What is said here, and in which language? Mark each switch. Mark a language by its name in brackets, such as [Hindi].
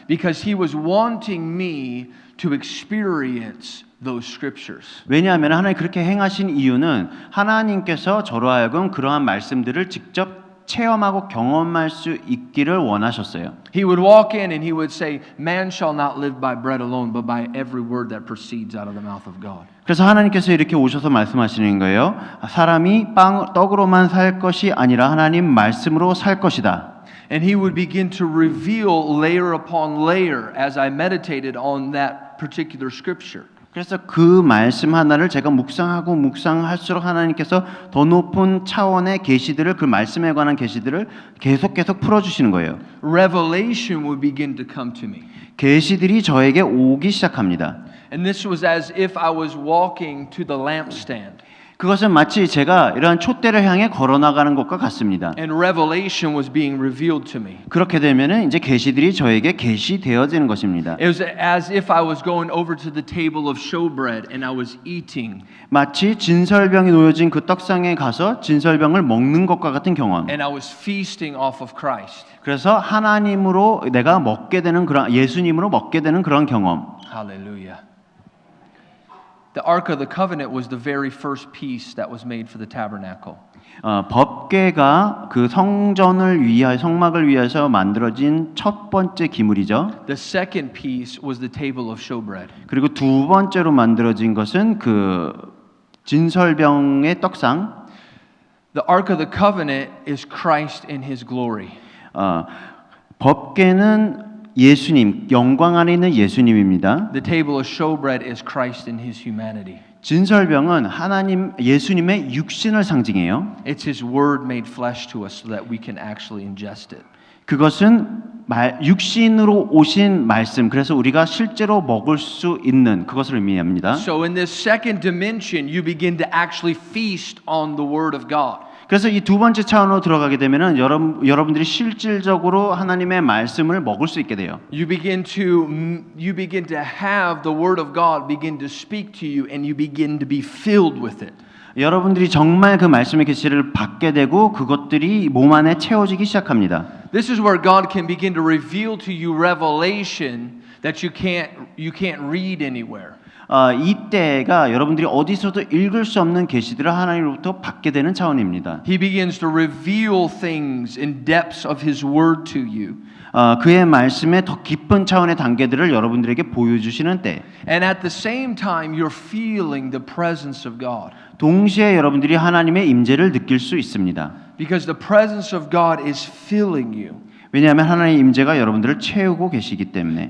[English] Because he was wanting me to experience those scriptures. [Korean] 왜냐하면 하나님 그렇게 행하신 이유는 하나님께서 저로 하여금 그러한 말씀들을 직접 체험하고 경험할 수 있기를 원하셨어요. [English] He would walk in and he would say, "Man shall not live by bread alone, but by every word that proceeds out of the mouth of God." [Korean] 그래서 하나님께서 이렇게 오셔서 말씀하시는 거예요. 사람이 떡으로만 살 것이 아니라 하나님 말씀으로 살 것이다. [English] And he would begin to reveal layer upon layer as I meditated on that particular scripture. [Korean] 그래서 그 말씀 하나를 제가 묵상하고 묵상할수록 하나님께서 더 높은 차원의 계시들을 그 말씀에 관한 계시들을 계속 풀어주시는 거예요. [English] Revelation would begin to come to me. [Korean] 계시들이 저에게 오기 시작합니다. [English] And this was as if I was walking to the lampstand. [Korean] 그것은 마치 제가 이러한 촛대를 향해 걸어나가는 것과 같습니다. [English] And revelation was being revealed to me. [Korean] 그렇게 되면은 이제 계시들이 저에게 계시되어지는 것입니다. [English] It was as if I was going over to the table of showbread and I was eating. [Korean] 마치 진설병이 놓여진 그 떡상에 가서 진설병을 먹는 것과 같은 경험. [English] And I was feasting off of Christ. [Korean] 그래서 하나님으로 내가 먹게 되는 그런 예수님으로 먹게 되는 그런 경험. [English] Hallelujah. The Ark of the Covenant was the very first piece that was made for the tabernacle. [Korean] 법궤가 그 성전을 위하여 성막을 위해서 만들어진 첫 번째 기물이죠. [English] The second piece was the table of showbread. [Korean] 그리고 두 번째로 만들어진 것은 그 진설병의 떡상. [English] The Ark of the Covenant is Christ in His glory. [Korean] 법궤는 예수님, 영광 안에 있는 예수님입니다. [English] The table of showbread is Christ in His humanity. [Korean] 진설병은 하나님 예수님의 육신을 상징해요. [English] It's His word made flesh to us so that we can actually ingest it. [Korean] 그것은 육신으로 오신 말씀, 그래서 우리가 실제로 먹을 수 있는 그것을 의미합니다. [English] So in this second dimension, you begin to actually feast on the word of God. [Korean] 그래서 이 두 번째 차원으로 들어가게 되면은 여러분들이 실질적으로 하나님의 말씀을 먹을 수 있게 돼요. [English] You begin to have the word of God begin to speak to you, and you begin to be filled with it. [Korean] 여러분들이 정말 그 말씀의 계시를 받게 되고 그것들이 몸 안에 채워지기 시작합니다. [English] This is where God can begin to reveal to you revelation that you can't read anywhere. [Korean] 이때가 여러분들이 어디서도 읽을 수 없는 계시들을 하나님으로부터 받게 되는 차원입니다. [English] He begins to reveal things in depths of His word to you. [Korean] 그의 말씀의 더 깊은 차원의 단계들을 여러분들에게 보여주시는 때, [English] And at the same time, you're feeling the presence of God. [Korean] 동시에 여러분들이 하나님의 임재를 느낄 수 있습니다. [English] Because the presence of God is filling you. [Korean] 왜냐하면 하나님의 임재가 여러분들을 채우고 계시기 때문에.